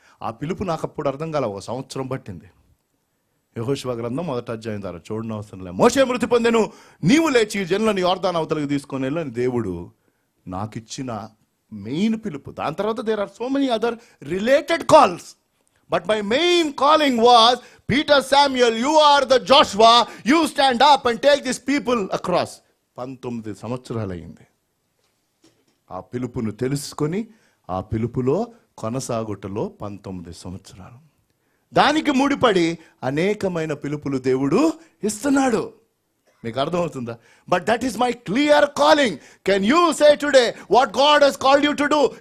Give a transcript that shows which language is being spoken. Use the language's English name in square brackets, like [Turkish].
[Telugu] ఆ పిలుపు నాకు అప్పుడు అర్థం కాల. 1 సంవత్సరం పట్టింది. యెహోషువ గ్రంథం 1వ అధ్యాయం ద్వారా చూడని అవసరం లేదు. మోషే మృతి పొందెను, నీవు లేచి జనులను యోర్దాను అవతలకు తీసుకొని వెళ్ళని దేవుడు నాకు ఇచ్చిన మెయిన్ పిలుపు. దాని తర్వాత [English] There are so many other related calls. But my main calling was, Peter Samuel, you are the Joshua, you stand up and take these people across. [Telugu] 19 సంవత్సరాలు అయింది. ఆ పిలుపును తెలుసుకొని ఆ పిలుపులో కొనసాగుటలో 19 సంవత్సరాలు. దానికి ముడిపడి అనేకమైన పిలుపులు దేవుడు ఇస్తున్నాడు. మీకు అర్థమవుతుందా? [English] But that is my clear calling. Can you say today what God has called you to do?